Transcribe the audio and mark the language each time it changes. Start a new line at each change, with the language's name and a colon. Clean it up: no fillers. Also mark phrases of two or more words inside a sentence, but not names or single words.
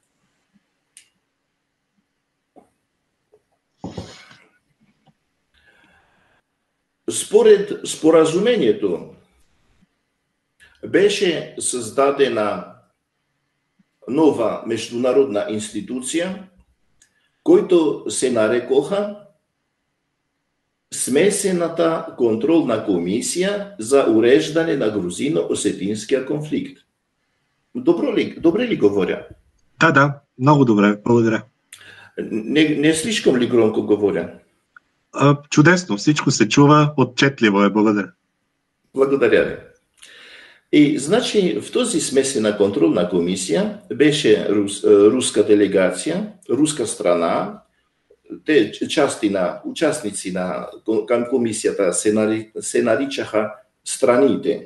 Bulgarian: Според споразумението беше създадена нова международна институция, който се нарекоха Смесената контролна комисия за уреждане на грузино-осетинския конфликт. Добре ли говоря? Да, много добре, благодаря.
Russian: Не слишком ли громко говоря?
Bulgarian: Чудесно, всичко се чува, отчетливо е, благодаря. Благодаря ви. И значи в този смесена контролна комисия беше руска делегация, руска страна, те участници към комисията се наричаха страните.